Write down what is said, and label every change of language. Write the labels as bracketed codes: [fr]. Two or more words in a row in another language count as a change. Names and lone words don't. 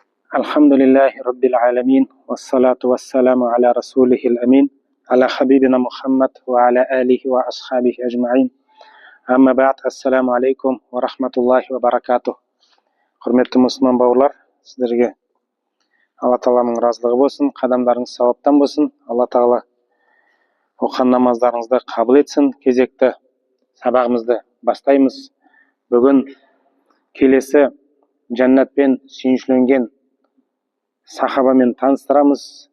[ar] الحمد لله رب العالمين والصلاة والسلام على رسوله الأمين على حبيبنا محمد وعلى آله وأصحابه أجمعين. أما بعد، السلام عليكم ورحمة الله وبركاته. [kk] Құрметті мұсылман бауырлар, сіздерге Алла Тағаланың разылығы болсын, қадамдарыңыз сауаптан болсын. Алла Тағала оқыған намаздарыңызды қабыл етсін. Кезекті сабағымызды бастаймыз. Бүгін келесі жәннатпен сүйіншіленген сахабамен таныстырамыз.